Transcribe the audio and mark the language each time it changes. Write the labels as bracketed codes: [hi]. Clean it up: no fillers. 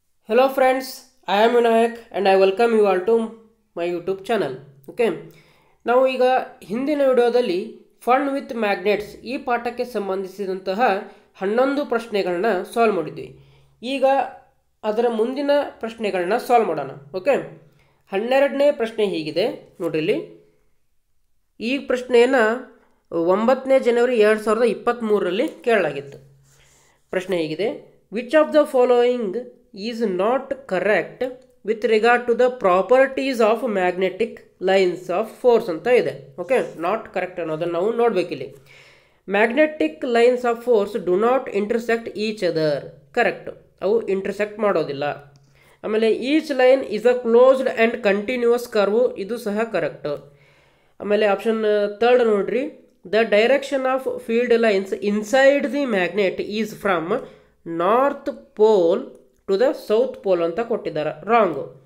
[en] Hello friends, I am Vinayak and I welcome you all to my YouTube channel. Okay. [kn] ನಾವು ಈಗ ಹಿಂದಿನ ವಿಡಿಯೋದಲ್ಲಿ fun with magnets ಈ ಪಾಠಕ್ಕೆ ಸಂಬಂಧಿಸಿದಂತಹ 11 ಪ್ರಶ್ನೆಗಳನ್ನ ಸಾಲ್ವ್ ಮಾಡಿದ್ವಿ. ಈಗ ಅದರ ಮುಂದಿನ ಪ್ರಶ್ನೆಗಳನ್ನ ಸಾಲ್ವ್ ಮಾಡೋಣ. ಓಕೆ. 12ನೇ ಪ್ರಶ್ನೆ ಹೀಗಿದೆ ನೋಡ್ರಿ ಇಲ್ಲಿ. ಈ ಪ್ರಶ್ನೆಯನ್ನು 9ನೇ ಜನವರಿ 2023ರಲ್ಲಿ ಕೇಳಲಾಗಿತ್ತು. ಪ್ರಶ್ನೆ ಹೀಗಿದೆ. [en] which of the following is not correct with regard to the properties of magnetic lines of force [kn] ಅಂತ ಇದೆ. [en] okay, not correct [kn] ಅನ್ನೋದನ್ನು ನಾವು ನೋಡಬೇಕಿಲ್ಲಿ. [en] Magnetic lines of force do not intersect each other. Correct, [kn] ಅವು ಇಂಟರ್ಸೆಕ್ಟ್ ಮಾಡೋದಿಲ್ಲ. [en] ಆಮೇಲೆ each line is a closed and continuous curve, [kn] ಇದು ಸಹ correct. ಆಮೇಲೆ ಆಪ್ಷನ್ ಥರ್ಡ್ ನೋಡ್ರಿ. [en] the direction of field lines inside the magnet is from north pole to the south pole [kn] ಅಂತ ಕೊಟ್ಟಿದ್ದಾರೆ. Wrong.